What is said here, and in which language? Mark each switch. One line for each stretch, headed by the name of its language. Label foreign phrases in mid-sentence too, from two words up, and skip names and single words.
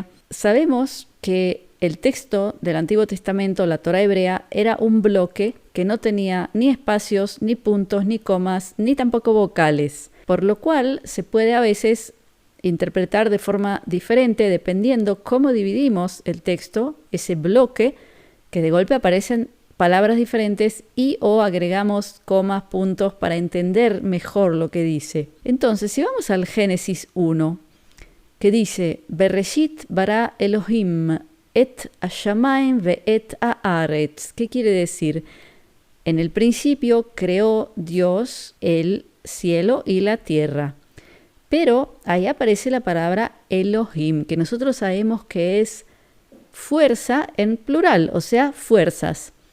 Spanish: Sabemos que el texto del Antiguo Testamento, la Torá hebrea, era un bloque que no tenía ni espacios, ni puntos, ni comas, ni tampoco vocales, por lo cual se puede a veces interpretar de forma diferente dependiendo cómo dividimos el texto, ese bloque, que de golpe aparecen palabras diferentes y o agregamos comas, puntos para entender mejor lo que dice. Entonces, si vamos al Génesis 1, que dice
Hebrew: בראשית ברא אלוהים את השמים ואת הארץ.
Spanish: ¿Qué quiere decir? En el principio creó Dios el cielo y la tierra. Pero ahí aparece la palabra Elohim, que nosotros sabemos que es fuerza en plural, o sea, fuerzas.